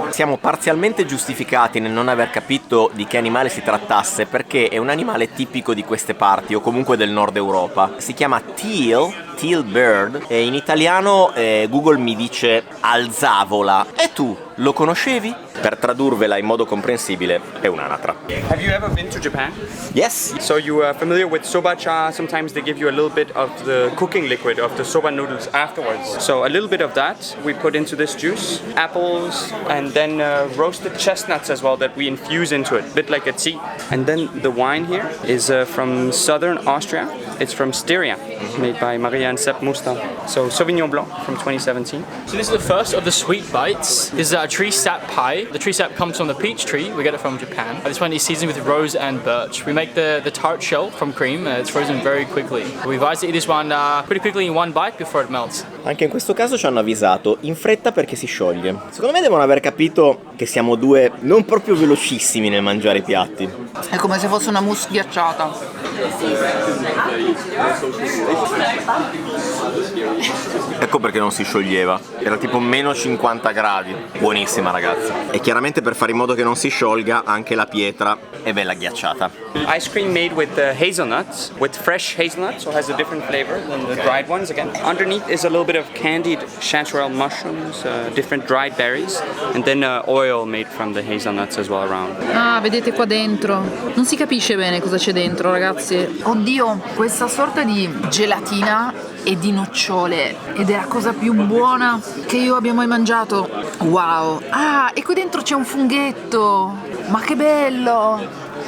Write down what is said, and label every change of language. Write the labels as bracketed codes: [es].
[it] Siamo parzialmente giustificati nel non aver capito di che animale si trattasse, perché è un animale tipico di queste parti o comunque del nord Europa. Si chiama teal bird e in italiano Google mi dice alzavola. E tu lo conoscevi? Per tradurvela in modo comprensibile è un'anatra. [en] Have you ever been to Japan? Yes. So you are familiar with soba-cha? Sometimes they give you a little bit of the cooking liquid of the soba noodles afterwards. So a little bit of that we put into this juice, apples, and then roasted chestnuts as well that we infuse into it, a bit like a tea. And then the wine here is from southern Austria. It's from Styria, made by Maria and Sepp Musta. So Sauvignon Blanc from 2017. So this is the first of the sweet bites. This is a tree sap pie. The tree sap comes from the peach tree. We get it from Japan. This one is seasoned with rose and birch. We make the tart shell from cream. It's frozen very quickly. We advise to eat this one pretty quickly in one bite before it melts. [it] Anche in questo caso ci hanno avvisato in fretta perché si scioglie. Secondo me devono aver capito che siamo due non proprio velocissimi nel mangiare i piatti. È come se fosse una mousse ghiacciata. Ecco perché non si scioglieva. Era tipo meno 50 gradi. Buonissima, ragazzi. E chiaramente per fare in modo che non si sciolga anche la pietra è bella ghiacciata. [en] Ice cream made with hazelnuts, with fresh hazelnuts, so it has a different flavor than the dried ones again. Underneath is a little bit bit of candied chanterelle mushrooms, different dried berries, and then oil made from the hazelnuts as well around. [it] Ah, vedete qua dentro. Non si capisce bene cosa c'è dentro, ragazzi. Oddio, questa sorta di gelatina e di nocciole ed è la cosa più buona che io abbia mai mangiato. Wow. Ah, e qui dentro c'è un funghetto. Ma che bello!